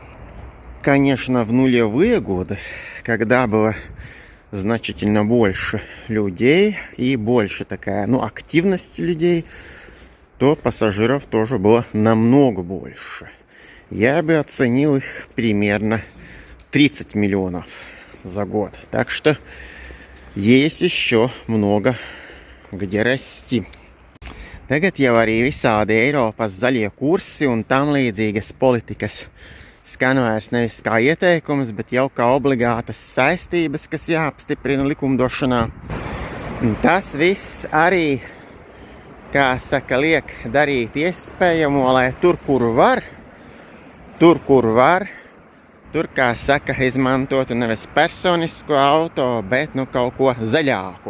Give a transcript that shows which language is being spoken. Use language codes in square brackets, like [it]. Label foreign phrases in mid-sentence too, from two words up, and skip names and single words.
[ru] Конечно, в нулевые годы, когда было значительно больше людей и больше такая, активность людей, то пассажиров тоже было намного больше. Я бы оценил их примерно 30 миллионов за год. Так что есть еще много где расти. [lv] Tagad jau arī visādi Eiropas zaļie kursi un tam līdzīgas politikas skan vairs nevis kā ieteikums, bet jau kā obligātas saistības, kas jāapstiprina likumdošanā. Un tas viss arī, kā saka, liek darīt iespējamo, lai tur, kur var, tur, kā saka, izmantotu nevis personisko auto, bet kaut ko zaļāku.